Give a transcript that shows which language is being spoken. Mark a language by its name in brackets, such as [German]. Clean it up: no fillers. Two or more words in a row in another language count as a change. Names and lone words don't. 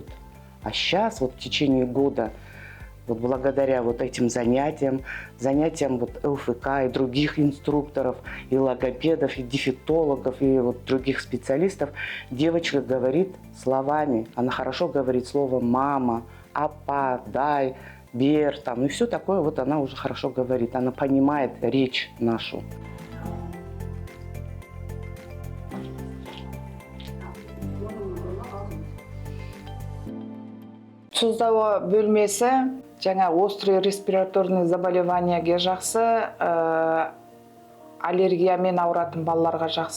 [Russian] А сейчас вот в течение года, вот благодаря вот этим занятиям вот ЛФК и других инструкторов, и логопедов, и дефектологов, и вот других специалистов, девочка говорит словами. Она хорошо говорит слово «мама», «апа», «дай», «бер», там, и все такое вот она уже хорошо говорит. Она понимает речь нашу. [Kazakh] Тұздауы бөлмесі жаңа [Russian] острый респираторный заболеваниеге [Kazakh] жақсы, аллергиямен ауыратын балаларға жақсы.